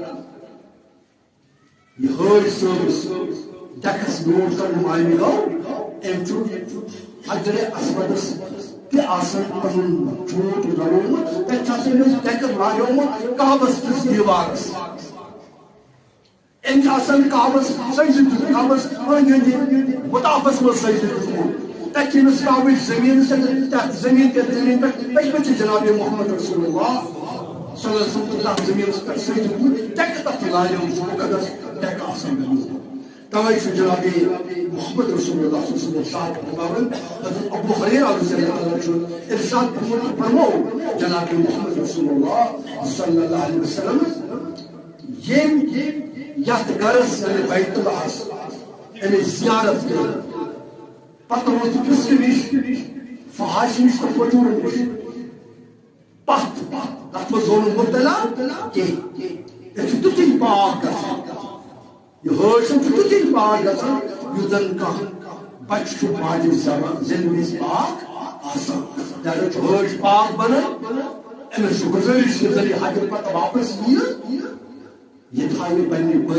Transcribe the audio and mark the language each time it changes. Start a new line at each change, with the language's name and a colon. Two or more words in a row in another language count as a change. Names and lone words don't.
Kashmiri: یہ حٲج صٲبس ٹیکس میوٗٹھ کرنہٕ معنے گوٚو أمۍ چھُ حجرِ اسودس تہِ آسان پنُن جھوٗٹ رلومُت تتہِ چھُ آسان أمِس ٹیکس لاریومُت کعبس کِس دیوارس أمۍ چھُ آسان کعبس سجدٕ دیُتمُت کعبس أنٛدۍ أنٛدۍ مطافس منٛز سجدٕ دیُتمُت تتہِ چھِ أمِس کعبٕچ زٔمیٖن تتھ زٔمیٖن پٮ۪ٹھ پٔتۍ چھِ جناب محمد رسول اللہ
Arabic: صلی اللہ علیہ وسلم
Kashmiri: تتھ زٔمیٖنس پٮ۪ٹھ سجدٕ دیُتمُت ٹیکہٕ تتھ چھِ لاریمٕژ مُقدس ٹیکہٕ آسان گٔمٕژ توے چھُ جناب محمد رسول اللہ
Arabic: صلی اللہ علیہ وسلم
Kashmiri: ارشاد فرماوان حضرت ابو ہریرہ
Arabic: رضی اللہ عنہ
Kashmiri: چھُ ارشاد فرموو جناب محمد رسول اللہ
Arabic: صلی اللہ علیہ وسلم
Kashmiri: ییٚمۍ یتھ گرس یعنی بیت اللہس أمِس زیارت کٔر پتہٕ ووت فِسکہٕ نِش فحاشی نِش تہٕ فجوٗرٕ نِش پتھ تتھ منٛز گوٚو نہٕ مُبتلا کینٛہہ أسۍ چھِ تیُتھُے پاک گژھان یہ حٲج چھُ تیُتھُے پاک گژھان یُتھ زن کانٛہہ بچہِ چھُ ماجہِ زٮ۪نہٕ وِزِ پاک آسان لہذا چھُ حٲج پاک بنان أمِس چھُ گُزٲرِش ییٚلہِ زن یہِ حجہِ پتہٕ واپس یِیہِ یہ تھاوِ پننہِ